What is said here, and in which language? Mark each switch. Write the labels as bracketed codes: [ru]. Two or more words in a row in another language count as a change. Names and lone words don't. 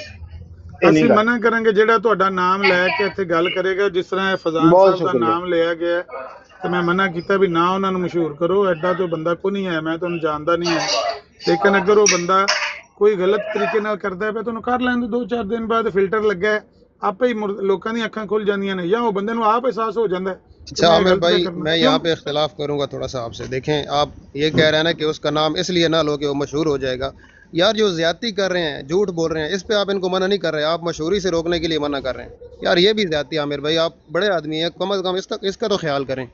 [pa] ਅਸੀਂ ਮਨਾ ਕਰਾਂਗੇ ਜਿਹੜਾ ਤੁਹਾਡਾ ਨਾਮ ਲੈ ਕੇ ਇੱਥੇ ਗੱਲ ਕਰੇਗਾ, ਜਿਸ ਤਰ੍ਹਾਂ ਫਜ਼ਾਨ ਸਾਹਿਬ ਦਾ ਨਾਮ ਲਿਆ ਗਿਆ ਤੇ ਮੈਂ ਮਨਾ ਕੀਤਾ ਵੀ ਨਾ ਉਹਨਾਂ ਨੂੰ ਮਸ਼ਹੂਰ ਕਰੋ, ਐਡਾ ਤੋਂ ਬੰਦਾ ਕੋਈ ਨਹੀਂ ਹੈ, ਮੈਂ ਤੁਹਾਨੂੰ ਜਾਣਦਾ ਨਹੀਂ ਹੈ। ਲੇਕਿਨ ਅਗਰ ਉਹ ਬੰਦਾ ਕੋਈ ਗਲਤ ਤਰੀਕੇ ਨਾਲ ਕਰਦਾ ਪਿਆ ਤੁਹਾਨੂੰ ਕਰ ਲੈਣ ਦਿਓ, 2-4 ਦਿਨ ਬਾਅਦ ਫਿਲਟਰ ਲੱਗਾ ਆਪੇ ਹੀ ਲੋਗੋਂ ਦੀ ਅੱਖਾਂ ਖੁੱਲ੍ਹ ਜਾਂਦੀਆਂ ਨੇ ਯਾ ਵੋ ਬੰਦੇ ਨੂੰ ਆਪ ਅਹਿਸਾਸ ਹੋ ਜਾਤਾ ਹੈ। [ur] اچھا عامر بھائی میں یہاں پے اختلاف کروں گا تھوڑا سا آپ سے۔ دیکھیں آپ یہ کہہ رہے ہیں نا کہ اس کا نام اس لیے نہ لو کہ وہ مشہور ہو جائے گا. یار جو زیادتی کر رہے ہیں، جھوٹ بول رہے ہیں، اس پے آپ ان کو منع نہیں کر رہے، آپ مشہوری سے روکنے کے لیے منع کر رہے ہیں. یار یہ بھی زیادتی. عامر بھائی آپ بڑے آدمی ہیں، کم سے کم اس کا تو خیال کریں.